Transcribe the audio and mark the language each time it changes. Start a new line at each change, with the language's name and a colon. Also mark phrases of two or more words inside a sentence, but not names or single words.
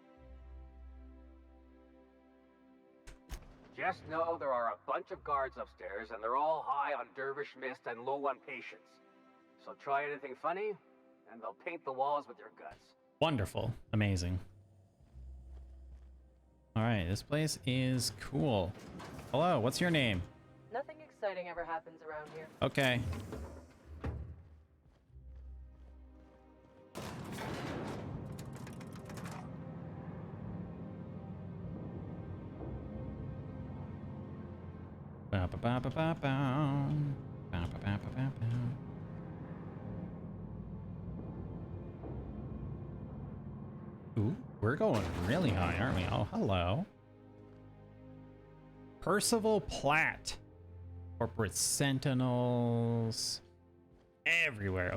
English: Just know there are a bunch of guards upstairs, and they're all high on dervish mist and low on patience. So try anything funny, and they'll paint the walls with your guts. Wonderful. Amazing. All right, this place is cool. Hello, what's your name? Nothing exciting ever happens around here. Okay. Ba ba ba ba ba ba. Ba ba ba ba ba ba. Ooh, we're going really high, aren't we? Oh, hello. Percival Platt. Corporate Sentinels. Everywhere.